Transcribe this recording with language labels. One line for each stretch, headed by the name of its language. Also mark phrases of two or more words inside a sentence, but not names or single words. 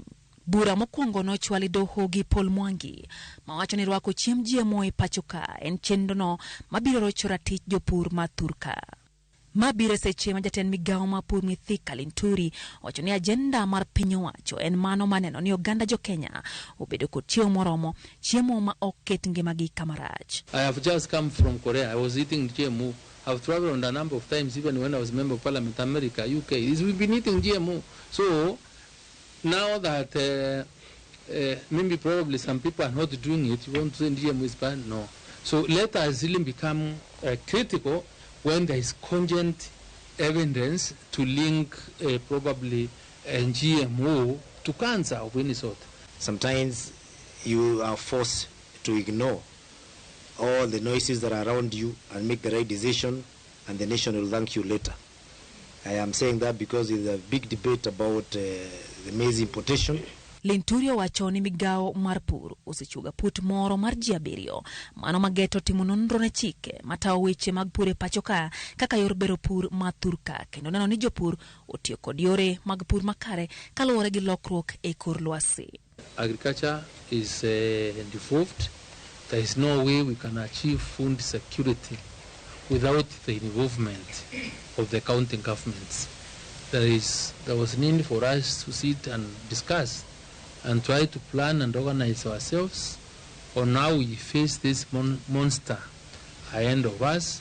Luo (Kenya and Tanzania): Bura mokwongo nochwal e doho gi Paul Mwangi mawacho ni rwako chiemb GMO e pacho ka en chenro no mabiro rocho ratich jopur ma Thurka. Mabiro seche ma jatend migawo ma pur Mithika Linturi wacho ni agenda mar piny owacho en mano maneno ni oganda jo Kenya obedo kod chiemo moromo, chiemo ma oket ngimagi kamarach.
English: I have just come from Korea. I was eating GMO. I've traveled a number of times, even when I was a member of Parliament, America, UK. We've been eating GMO. So now that maybe probably some people are not doing it, you want to say GMO is bad? No. So let us really become critical when there is cogent evidence to link probably GMO to cancer of any sort. Sometimes you are forced to ignore all the noises that are around you and make the right decision, and the nation will thank you later. I am saying that because there's a big debate about the maize importation.
Luo (Kenya and Tanzania): Linturi wacho ni migawo mar pur osechuga put moro mar jiabirio mano mageto timo nonro ne chike matawo weche mag pur e pacho ka kaka yor bero pur ma Thurka kendo neno ni jopur otiyo kod yore mag pur makare kaluwore gi lokruok e kor lwasi.
English: Agriculture is devolved. There is no way we can achieve food security without the involvement of the county governments. There was need for us to sit and discuss and try to plan and organize ourselves on how we face this monster ahead of us.